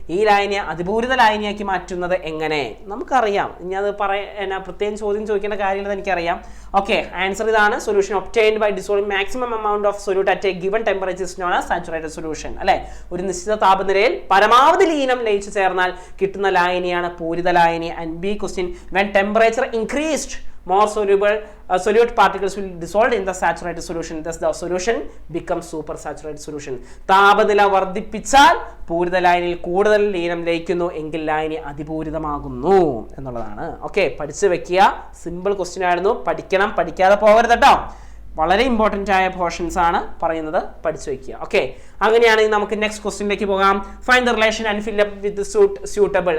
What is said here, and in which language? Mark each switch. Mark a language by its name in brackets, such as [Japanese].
[Malayalam] ഈ ലായനിയെ അതിപൂരിത ലായനിയാക്കി മാറ്റുന്നത് എങ്ങനെ? നമുക്കറിയാം. ഇനി അത് പ്രത്യേകം ചോദ്യം ചോദിക്കേണ്ട കാര്യമില്ലെന്ന് എനിക്കറിയാം. ഓക്കെ, ആൻസർ ഇതാണ്. [English] Solution obtained by dissolving maximum amount of solute at a given temperature is known as saturated solution. അല്ലെ? [Malayalam] ഒരു നിശ്ചിത താപനിലയിൽ പരമാവധി ലീനം ലയിച്ചു ചേർന്നാൽ കിട്ടുന്ന ലായനിയാണ് പൂരിത ലായനി. [English] And B question, when temperature increased more solute particles will dissolve in the saturated solution, thus the solution becomes super saturated solution. [Malayalam] താപനില വർദ്ധിപ്പിച്ചാൽ പൂരിത ലായനിയിൽ കൂടുതൽ ലീനം ലയിക്കുന്നു എങ്കിൽ ലായനി അതിപൂരിതമാകുന്നു എന്നുള്ളതാണ്. ഓക്കെ, പഠിച്ചു വെക്കുക. സിമ്പിൾ ക്വസ്റ്റ്യൻ ആയിരുന്നു. പഠിക്കണം, പഠിക്കാതെ പോകരുത് കേട്ടോ. വളരെ ഇമ്പോർട്ടൻ്റ് ആയ പോർഷൻസ് ആണ് പറയുന്നത്, പഠിച്ചു വെക്കുക. [English] okay, [Malayalam] അങ്ങനെയാണെങ്കിൽ നമുക്ക് നെക്സ്റ്റ് ക്വസ്റ്റ്യനിലേക്ക് പോകാം. [English] Find the relation and fill up with suitable.